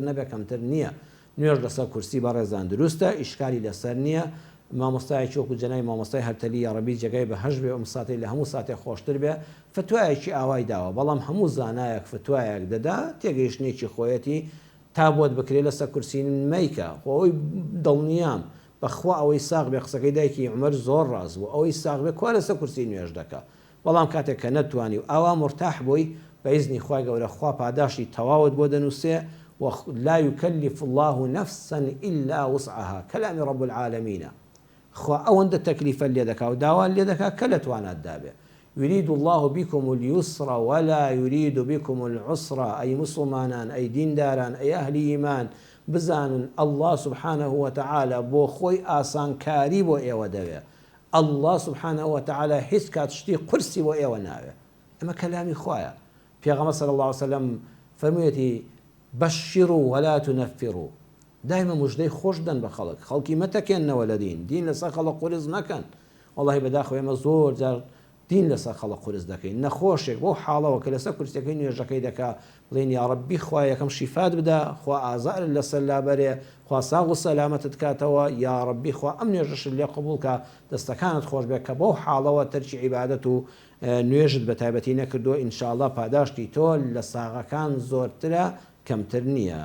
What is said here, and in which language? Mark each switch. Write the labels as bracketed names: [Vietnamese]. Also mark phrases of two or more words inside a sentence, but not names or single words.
[Central Kurdish] نەبێ کەمتر نییە نوێژ لەسەر کورسی بەڕێزان دروستە ئیشکالی لەسەر نییە مامۆستایەکی وەکو جەنابی مامۆستای هەرتەلی [Arabic] یا ڕەبی [Central Kurdish] جێگای بەهەش بێ ئەم ساتەی لە هەموو ساتێک خۆشتر بێ فتوایەکی ئاوای داوە بەڵام هەموو زانایەک فتوایەک دەدا تێگەیشتنێکی خۆیەتی تا بۆت بکرێت لەسەر کورسی مەیکە خۆی دڵنیام بەخوا ئەوەی ساغ بێ قسەکەی دایکی عومەر زۆر ڕاز بوو ئەوەی ساغ بێ کوا لەسەر کورسی نوێژ دەکە بەڵام کاتێک کە نەتوانی و ئاوا مرتاح بووی بە ئیزنی خوای گەورە خوا پاداشتی تەواوت بۆ دەنووسێ [Arabic] لا يكلف الله نفسا إلا وسعها كلام رب العالمين [Central Kurdish] خوا ئەوەندە تەکلیفە لێ دەکا و داوان لێ دەکا کە لە توانات دابێ [Arabic] يريد الله بكم اليسر ولا يريد بكم العسر [Central Kurdish] أي مسلمانان أي دینداران أي أهل إيمان بزانن [Arabic] الله سبحانه وتعالى [Central Kurdish] بۆ خۆی ئاسانکاری بۆ ئێوە دەوێ [Arabic] الله سبحانه وتعالى [Central Kurdish] هیچ کات شتی قورسی بۆ ئێوە ناوێ ئەمە کەلامی خوایە پێغەمبەر [Arabic] صلی الله عليه وسلم [Central Kurdish] فەرموویەتی [Arabic] بەشیروا ولا تنفروا [Central Kurdish] دایمە موژدەی خۆش دەن بە خەڵک خەڵکی مەتەکێننەوە لە دین لەسەر خەڵک قورس مەکەن وەڵاهی بەداخەوە ئێمە زۆر جار دین لەسەر خەڵک قورس دەکەین نەخۆشێک بۆ حاڵەوە کە لەسەر کورسەکەی نوێژەکەی دەکا بڵێن [Arabic] یا ڕەبی [Central Kurdish] خوا یەکەم شیفات بدا خوا ئازار لەسەر لابەرێ خوا ساغ و سەلامەتت کاتەوە [Arabic] یا ڕەبی [Central Kurdish] خوا ئەم نوێژەشت لێ قبوڵ کە دەستەکانت خۆش بێت کە بۆ حاڵەوە تەرکی عیبادەت و نوێژت بە تایبەتی نەکردو ئینشاءڵڵا پاداشتی تۆ لە ساغەکان زۆرترە کەمتر نییە.